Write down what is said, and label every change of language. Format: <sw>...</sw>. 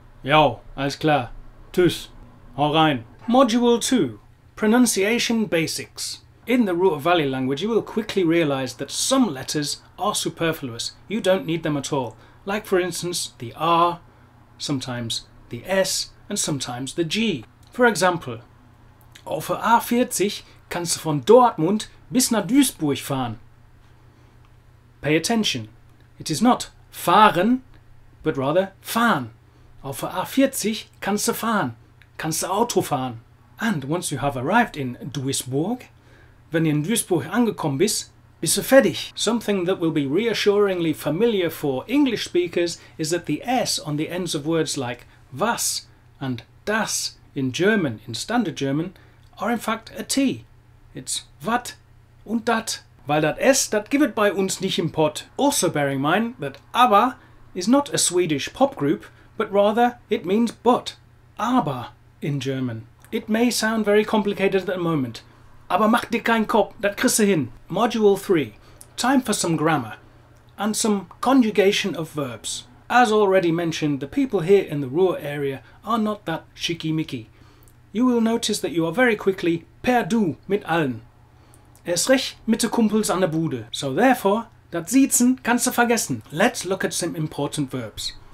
<de>Ja, alles klar. Tschüss. Hau rein. Module 2.</de> <en>Pronunciation Basics. In the Ruhr Valley language, you will quickly realize that some letters are superfluous. You don't need them at all. Like, for instance, the R, sometimes the S, and sometimes the G. For example,</en> <de>auf der A40 kannst du von Dortmund bis nach Duisburg fahren.</de> <en>Pay attention. It is not fahren, but rather fahren.</en> <de>Auf der A40 kannst du fahren, kannst du Auto fahren.</de> <en>And once you have arrived in Duisburg,</en> <de>wenn ihr in Duisburg angekommen bist, bist du fertig.</de> <en>Something that will be reassuringly familiar for English speakers is that the S on the ends of words like was and das in German, in standard German, are in fact a T. It's</en> <de>wat und dat. Weil dat S, dat gibt es bei uns nicht im Pott.</de> <en>Also bear in mind that ABBA is not a Swedish pop group, but rather it means but. Aber in German. It may sound very complicated at the moment,</en> <de>aber mach dir keinen Kopf, dat kriegst du hin.</de> <en>Module 3. Time for some grammar and some conjugation of verbs. As already mentioned, the people here in the Ruhr area are not that schickimicki. You will notice that you are very quickly</en> <de>per du mit allen. Erst recht mit de Kumpels an der Bude.</de> <en>So therefore,</en> <de>dat Siezen kannst du vergessen.</de> <en>Let's look at some important verbs.</en>